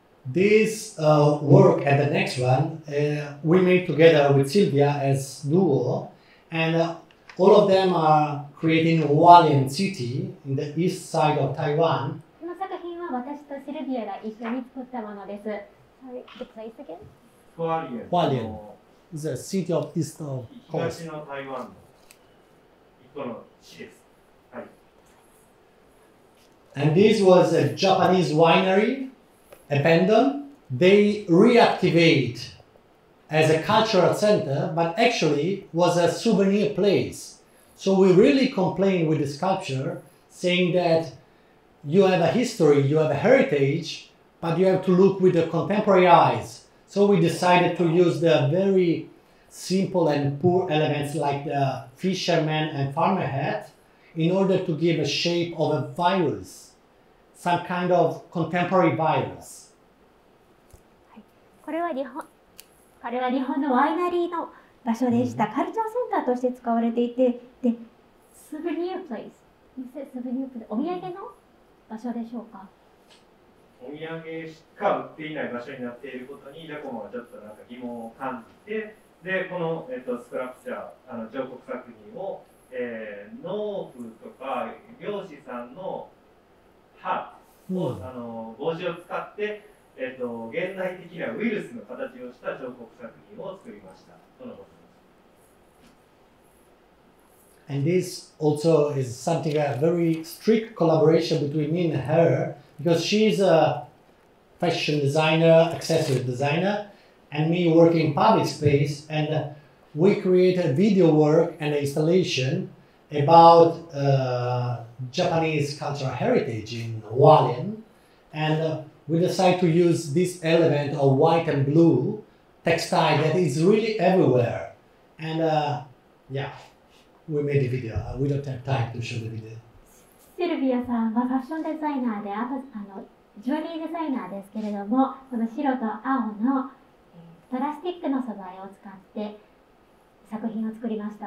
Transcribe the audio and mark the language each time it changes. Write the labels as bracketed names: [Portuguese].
[English] This work and the next one we made together with SILVIA as duo, and all of them are creating Hualien city in the east side of Taiwan. [Japanese] この作品は私とシルビアが一緒に作ったものです。 [English] Sorry, the place again? Hualien is a city of east of coast. [Japanese] 東の台湾の一個の市です。はい。 [English] And this was a Japanese winery, abandoned. They reactivate as a cultural center, but actually was a souvenir place. So we really complain with the sculpture, saying that you have a history, you have a heritage, but you have to look with the contemporary eyes. So we decided to use the very simple and poor elements like the fisherman and farmer hat in order to give a shape of a virus, some kind of contemporary virus. [Japanese] これは日本のワイナリーの場所でした。カルチャーセンターとして使われていて、で、スーベニアプレイス、お土産の場所でしょうか。お土産しか売っていない場所になっていることにジャコモはちょっとなんか疑問を感じて、でこの、スクラプチャー彫刻作品を、農夫とか漁師さんの歯を、帽子を使って、現代的なウイルスの形をした彫刻作品を作りました。とのことです。 [English] And this also is something a very strict collaboration between me and her, because she's a fashion designer, accessory designer, and me working in public space, and we created video work and installation about Japanese cultural heritage in Hualien, and we decided to use this element of white and blue textile that is really everywhere, and yeah, we made a video. We don't have time to show the video. [Japanese] シルビアさんはファッションデザイナーで、ジュエリーデザイナーですけれども、この白と青のプラスチックの素材を使って作品を作りました。